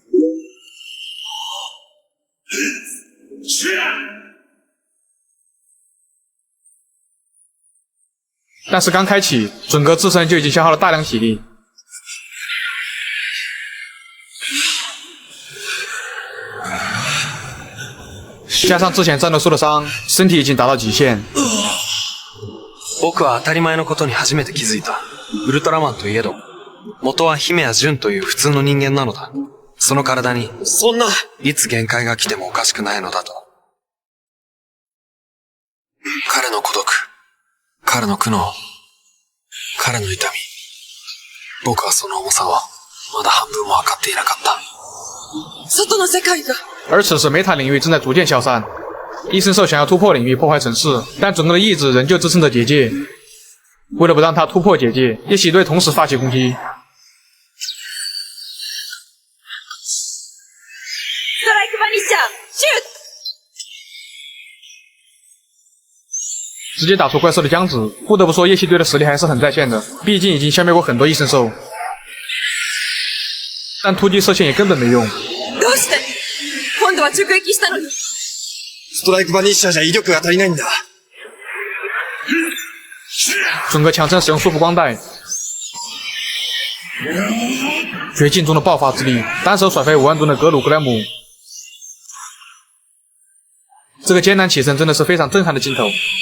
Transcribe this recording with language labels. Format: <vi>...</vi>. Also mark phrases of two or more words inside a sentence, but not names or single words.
<zh>但是刚开启，准格自身就已经消耗了大量体力。加上之前战斗受了伤，身体已经达到极限。</zh> <ja>僕は当たり前のことに初めて気づいた。ウルトラマンといえど、元は姫や純という普通の人間なのだ。その体に、そんな、いつ限界が来てもおかしくないのだと。彼の孤独、彼の苦悩、彼の痛み。僕はその重さを、まだ半分も分かっていなかった。外の世界が。</ja> <zh>而此时梅塔领域正在逐渐消散，异生兽想要突破领域破坏城市，但准格的意志仍旧支撑着结界。为了不让他突破结界，夜袭队同时发起攻击。</zh> <ja>ストライクバニッシャー，シュート！</ja> <zh>直接打出怪兽的浆子，不得不说夜袭队的实力还是很在线的，毕竟已经消灭过很多异生兽。但突击射线也根本没用。</zh> <ja>どうして？今度は直撃したのに。ストライクバニッシャーじゃ威力が足りないんだ。</ja> <zh>准格强撑使用束缚光带，绝境中的爆发之力，单手甩飞5万吨的格鲁格莱姆。这个艰难起身真的是非常震撼的镜头。</zh>